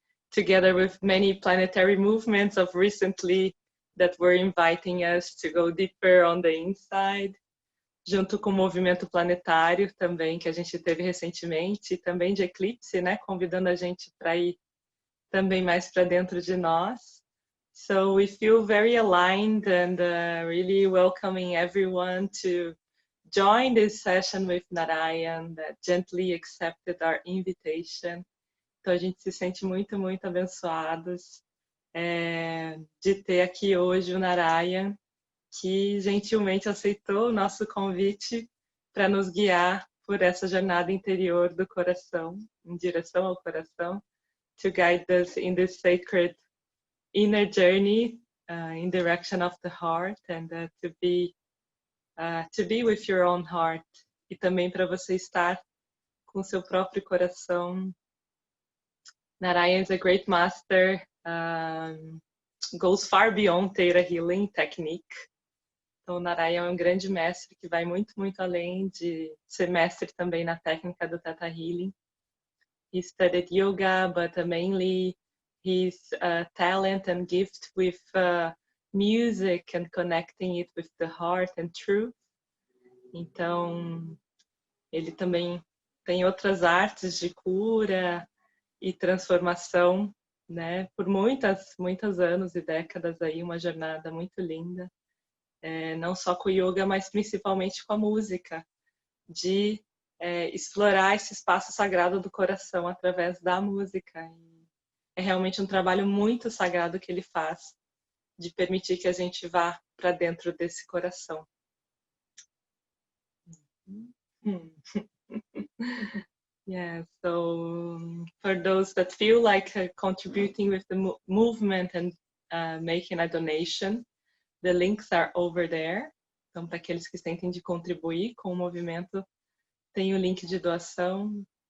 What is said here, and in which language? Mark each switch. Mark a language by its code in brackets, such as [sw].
[en] Together with many planetary movements of recently that were inviting us to go deeper on the inside, [pt] junto com o movimento planetário também que a gente teve recentemente, e também de eclipse, né, convidando a gente para ir também mais para dentro de nós. [en] So we feel very aligned and really welcoming everyone to join this session with Narayan that gently accepted our invitation. [pt] Então a gente se sente muito, muito abençoados de ter aqui hoje o Narayan, que gentilmente aceitou o nosso convite para nos guiar por essa jornada interior do coração, em direção ao coração, [en] to guide us in this sacred inner journey in direction of the heart and to be with your own heart, [pt] e também para você estar com seu próprio coração. [en] Narayan is a great master, goes far beyond ThetaHealing technique. [pt] Então, Narayan é um grande mestre que vai muito, muito além de ser mestre também na técnica do ThetaHealing. [en] He studied yoga, but mainly his talent and gift with music and connecting it with the heart and truth. [pt] Então, ele também tem outras artes de cura e transformação, né? Por muitos anos e décadas aí, uma jornada muito linda. Não só com o yoga, mas principalmente com a música, de explorar esse espaço sagrado do coração através da música. E é realmente um trabalho muito sagrado que ele faz, de permitir que a gente vá para dentro desse coração. [en] Yeah, so for those that feel like contributing with the movement and making a donation, the links are over there. [pt] Então, para aqueles que sentem de contribuir com o movimento, tem o link de doação.